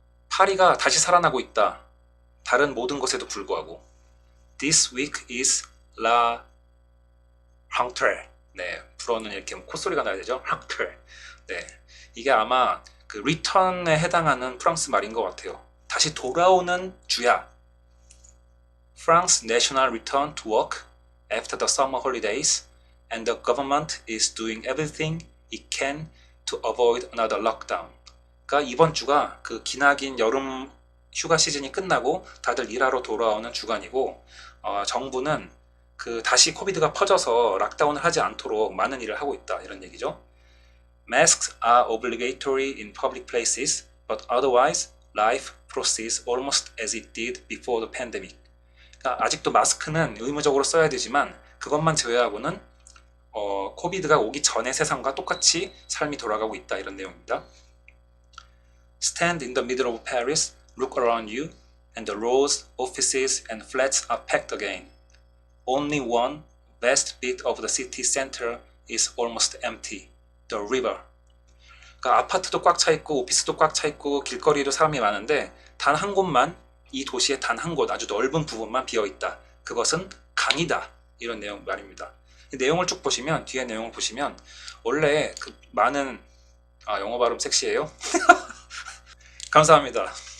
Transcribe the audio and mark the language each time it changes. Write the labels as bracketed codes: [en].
[ko] 파리가 다시 살아나고 있다. 다른 모든 것에도 불구하고. [en] This week is la rentrée. [ko] 네, 불어는 이렇게 콧소리가 나야 되죠. [fr] rentrée. [ko] 네, 이게 아마 그 return에 해당하는 프랑스 말인 것 같아요. 다시 돌아오는 주야. [en] France national return to work after the summer holidays, and the government is doing everything it can to avoid another lockdown. [ko] 그러니까 이번 주가 그 기나긴 여름 휴가 시즌이 끝나고 다들 일하러 돌아오는 주간이고, 정부는 그 다시 코비드가 퍼져서 락다운을 하지 않도록 많은 일을 하고 있다, 이런 얘기죠. [en] Masks are obligatory in public places, but otherwise life proceeds almost as it did before the pandemic. [ko] 그러니까 아직도 마스크는 의무적으로 써야 되지만 그것만 제외하고는 코비드가 오기 전의 세상과 똑같이 삶이 돌아가고 있다, 이런 내용입니다. [en] Stand in the middle of Paris, look around you, and the roads, offices, and flats are packed again. Only one vast bit of the city center is almost empty. The river. [ko] 그러니까 아파트도 꽉 차 있고 오피스도 꽉 차 있고 길거리에도 사람이 많은데 단 한 곳만, 이 도시의 단 한 곳, 아주 넓은 부분만 비어 있다. 그것은 강이다. 이런 내용 말입니다. 내용을 쭉 보시면, 뒤에 내용을 보시면 원래 그 많은 영어 발음 섹시해요? 감사합니다.